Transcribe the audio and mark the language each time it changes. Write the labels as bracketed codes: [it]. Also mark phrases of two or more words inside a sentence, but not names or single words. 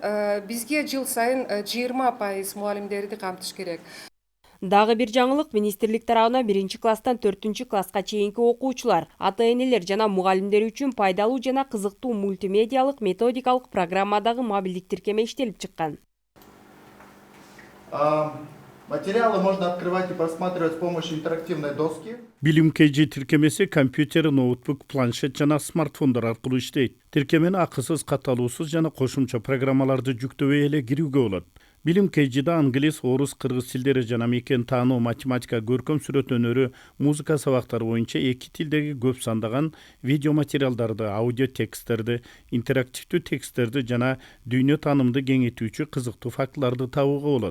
[ky] Бизге жыл сайын 20% мугалимдерди камтыш керек. Дагы бир жаңылык, министрлик тарабынан 1-класстан 4-класска чейинки окуучулар, ата-энелер жана мугалимдер үчүн пайдалуу жана кызыктуу мультимедиалык методикалык программадагы мобилдик тиркеме иштелип чыккан. [ru] Материалы можно открывать и просматривать с помощью интерактивной доски. [ky] Билим KG тиркемеси компьютер, ноутбук, планшет жана смартфондор аркылуу иштейт. Тиркемени акысыз, катталуусуз жана кошумча программаларды жүктөбөй эле кирүүгө болот. Билим KG'да англис, орус, кыргыз тилдери жана мекен таануу, математика, көркөм сүрөт өнөрү, музыка сабактары боюнча 2 тилдеги көп сандаган видео материалдарды, аудио тексттерди, интерактивдүү тексттерди жана дүйнө таанымды кеңейтүүчү кызыктуу фактыларды табууга болот.